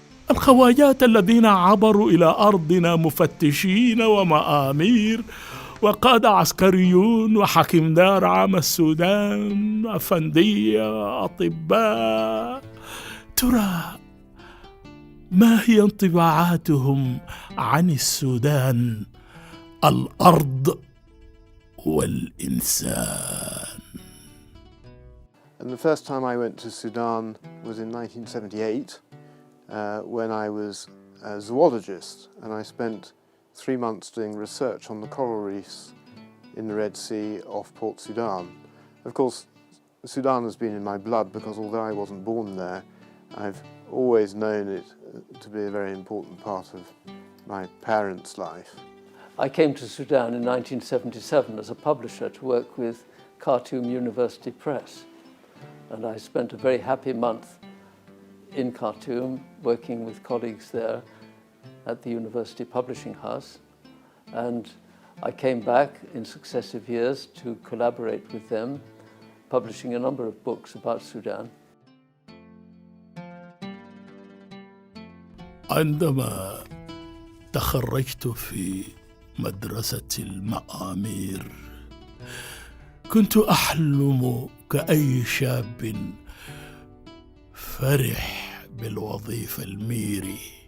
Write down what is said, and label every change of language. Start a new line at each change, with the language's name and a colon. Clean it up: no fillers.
Arabic: الخواجات الذين عبروا إلى أرضنا مفتشين ومآمير وقادة عسكريون وحكم دار عام السودان أفندية أطباء، ترى ما هي انطباعاتهم عن السودان، الأرض والإنسان؟
English: And the first time I went to Sudan was in 1978. When I was a zoologist, and I spent 3 months doing research on the coral reefs in the Red Sea off Port Sudan. Of course, Sudan has been in my blood because although I wasn't born there, I've always known it to be a very important part of my parents' life. I came to Sudan in 1977 as a publisher to work with Khartoum University Press, and I spent a very happy month in Khartoum, working with colleagues there at the University Publishing House. And I came back in successive years to collaborate with them, publishing a number of books about Sudan.
Arabic: عندما تخرجت في مدرسة المآمير كنت أحلم كأي شاب فرح بالوظيفة الميري.